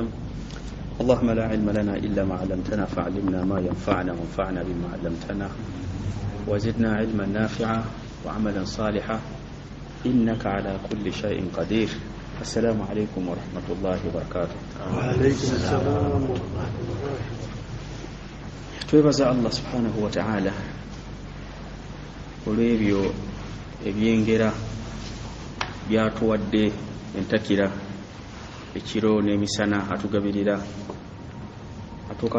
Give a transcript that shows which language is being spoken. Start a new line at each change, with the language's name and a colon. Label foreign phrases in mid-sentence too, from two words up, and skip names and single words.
Arabic: اللهم لا علم لنا إلا ما علمتنا فعلمنا ما ينفعنا وانفعنا بما علمتنا وزدنا علما نافعا وعملا صالحا إنك على كل شيء قدير. السلام عليكم ورحمة الله وبركاته. وعليكم السلام ورحمة الله.
Ganda: twebaza
Arabic: الله سبحانه وتعالى
Ganda: olw'ebyo ebyengera byatuwadde entakira ekiro n'emisana atugabirira atuuka